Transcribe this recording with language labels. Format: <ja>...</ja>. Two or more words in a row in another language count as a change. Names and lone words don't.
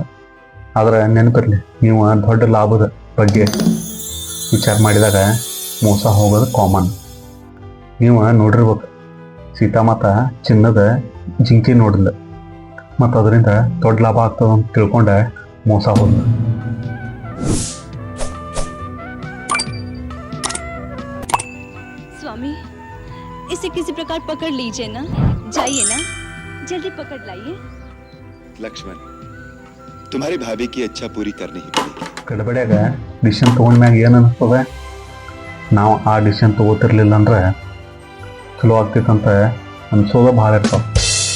<kn>ಆದರೆ ನೆನಪಿರಲಿ, ನೀವು ದೊಡ್ಡ ಲಾಭದ ಬಗ್ಗೆ ವಿಚಾರ ಮಾಡಿದಾಗ ಮೋಸ ಹೋಗೋದು ಕಾಮನ್. ನೀವು ನೋಡಿರ್ಬೇಕು, ಸೀತಾಮಾತ ಚಿನ್ನದ ಜಿಂಕಿ ನೋಡಿದ್ಲು ಮತ್ತು ಅದರಿಂದ ದೊಡ್ಡ ಲಾಭ ಆಗ್ತದೆ ಅಂತ ತಿಳ್ಕೊಂಡೆ ಮೋಸ ಹೋದ್ಲು.</kn> <hi>स्वामी, इसे किसी प्रकार पकड़ लीजिए ना. जाइए ना, जल्दी पकड़ लाइए. लक्ष्मण, तुम्हारी भाभी की इच्छा पूरी करनी ही पड़ेगी.</hi> <kn>ಗಡಬಡ್ಯಾಗ ಡಿಸಿಷನ್ ತೊಗೊಂಡ್ಮ್ಯಾಗ ಏನು ಅನ್ನಿಸ್ತದೆ, ನಾವು ಆ ಡಿಸಿಷನ್ ತೊಗೋತಿರ್ಲಿಲ್ಲ ಅಂದ್ರೆ ಚಲೋ ಆಗ್ತಿತ್ತಂತ ಅನ್ಸೋದು ಭಾಳ ಇರ್ತಾವೆ.</kn>